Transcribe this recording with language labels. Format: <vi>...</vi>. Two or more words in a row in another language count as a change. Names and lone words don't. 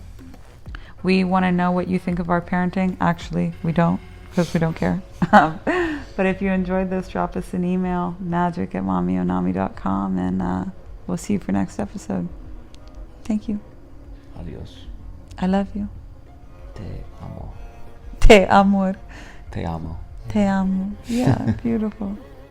<en>We want to know what you think of our parenting. Actually, we don't, because we don't care. But if you enjoyed this, drop us an email, magic@mommyonami.com, and we'll see you for next episode. Thank you. Adios. I love you.</en> <es>Te amo. Te amor. Te amo. Te amo.</es> <en>Yeah, beautiful.</en>